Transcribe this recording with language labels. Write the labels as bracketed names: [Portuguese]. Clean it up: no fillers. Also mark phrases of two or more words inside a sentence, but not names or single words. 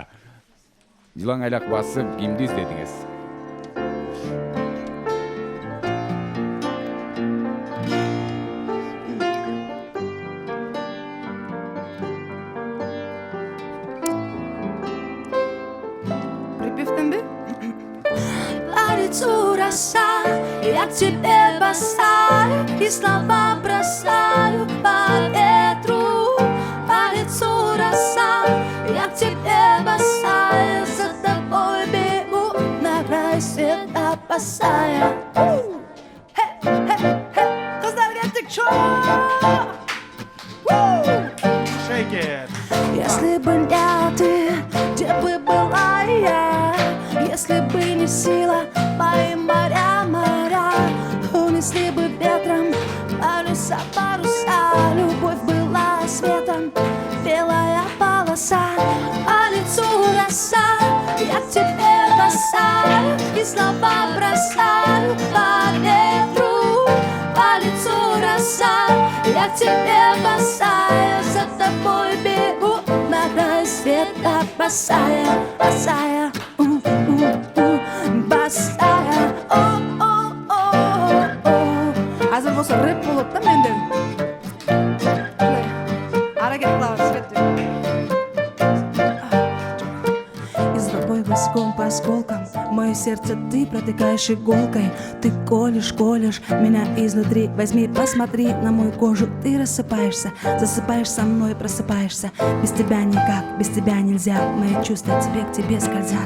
[Kyrgyz] Жылаң айлак басып кимди издедиңиз? Припевтенби? [Russian] По лицу роса, я к тебе бросаю, и слова бросаю по ветру. По лицу роса, я к тебе бросаю, за тобой бегу на край света босая. [Kyrgyz] Кыздар кеттик, чо! [English] Shake it. [Russian] Если бы не ты, где бы была я? Если бы не сила мои моря, унесли бы ветром паруса, паруса. Любовь была светом, белая полоса. По лицу роса, я к тебе бросаю, и слова бросаю по ветру. По лицу роса, я к тебе бросаю, за тобой бегу на край света босая, босая, босая. [Kyrgyz] Азыр болсо рэп болот да менде. Аракет кылабыз, кеттик. [Russian] И с тобой босиком по осколкам мое сердце ты протыкаешь иголкой. Ты колешь, колешь меня изнутри. Возьми, посмотри на мою кожу. Ты рассыпаешься, засыпаешь со мной, просыпаешься. Без тебя никак, без тебя нельзя. Мои чувства к тебе скользят.